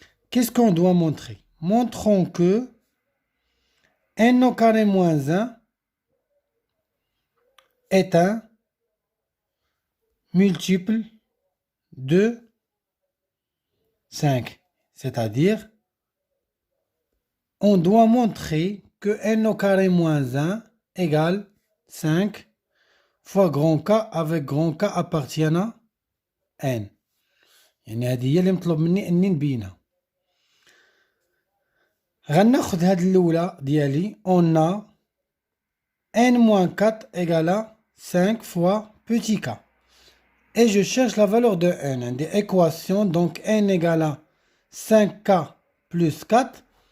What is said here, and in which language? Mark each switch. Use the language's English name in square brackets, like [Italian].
[French] Qu'est-ce qu'on doit montrer? Montrons que N au carré moins 1 est un multiple de 5. C'est-à-dire, on doit montrer que N au carré moins 1 égale 5 fois grand K avec grand K appartient à N. [Arabic] يعني هذه هي اللي مطلوب مني اني نبينها. غناخد هاد الاولى ديالي [French] on a N-4 égale à 5 fois petit k. Et je cherche la valeur de N. Des équations, donc N égale à 5k plus 4.